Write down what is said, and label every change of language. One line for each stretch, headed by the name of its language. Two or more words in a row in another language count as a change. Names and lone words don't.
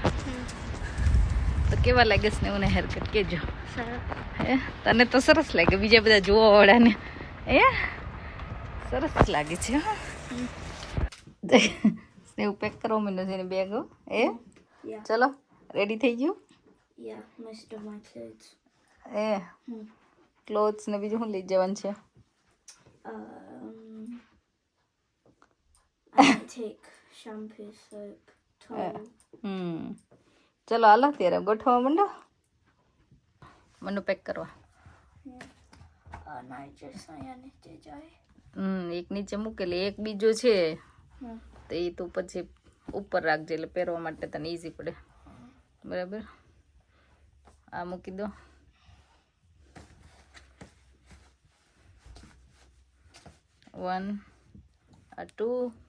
Gujarati: તો કેવા લાગે સ્નેહને હેરકટ કહેજો. સરસ. હે તને તો સરસ લાગે, બીજા બધા જોવાવાળાને હે સરસ લાગે છે. હા સ્નેહ પેક કરવા માંડ્યો છે એની બેગ, એ
English: Yeah.
Gujarati: ચલો રેડી થઈ ગયું?
English: Yeah. Most of my clothes.
Gujarati: એ ક્લોથ્સ ને બીજું શું લઈ જવાનું છે?
English: I might take shampoo, soap, towel.
Gujarati: ચલો હાલો ત્યારે ગોઠવવા માંડો. મને પેક કરવા.
English: No, just
Gujarati: અહીંયા નીચે જાય. એક નીચે મૂકેલી, એક બીજો છે હમ. તો એ તું પછી ઉપર રાખજે, એટલે પહેરવા માટે તને ઇઝી પડે, બરાબર? આ મૂકી દો. વન, આ 2.